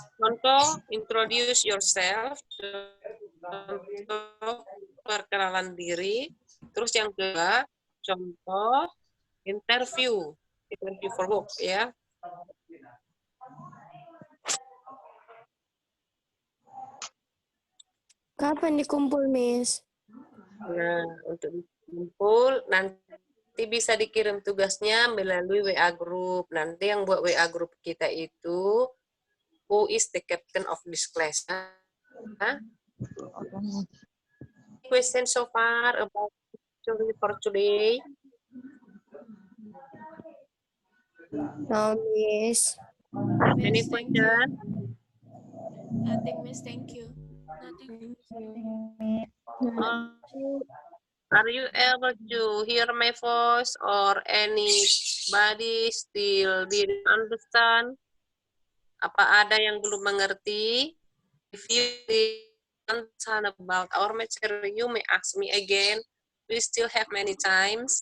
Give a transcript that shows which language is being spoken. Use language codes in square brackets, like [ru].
[en] Contoh introduce yourself. [id] Contoh perkenalan diri. Terus yang kedua, contoh [en] interview for work, [id] ya. Kapan dikumpul, Miss? Nah, untuk kumpul nanti bisa dikirim tugasnya melalui WA group. Nanti yang buat WA group kita itu [en] who is the captain of this class. Huh? Question so far about for today? No, Miss. Any question? Nothing, Miss. Thank you. Nothing. Are you able to hear my voice or anybody still didn't understand? [id] Apa ada yang belum mengerti? [en] If you didn't understand about our material, you may ask me again. We still have many times.